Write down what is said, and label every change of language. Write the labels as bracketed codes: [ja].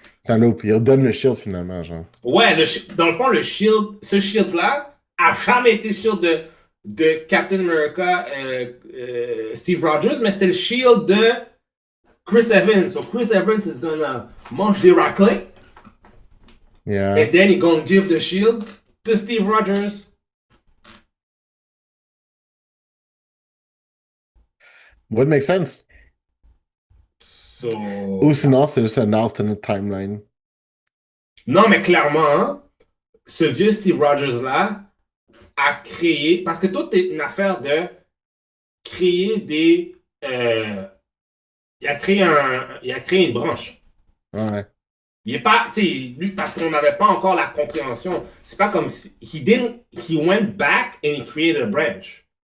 [fr] ça loupe. Il redonne le shield finalement, genre. Ouais, dans le fond, ce shield-là, a jamais été le shield de Captain America, Steve Rogers, mais c'était le shield de Chris Evans. [en] So Chris Evans is gonna [fr] manger des raclés. [en] Yeah. And then he's gonna give the shield to Steve Rogers. Would make sense. So... [fr] Ou sinon, c'est juste un [en] alternate timeline. [fr] Non, mais clairement, hein, ce vieux Steve Rogers-là a créé... Parce que tout est une affaire de créer des... il a créé une branche. Ouais. Il est pas... Tu sais, lui, parce qu'on n'avait pas encore la compréhension. C'est pas comme si... [en] He went back and he created a branch.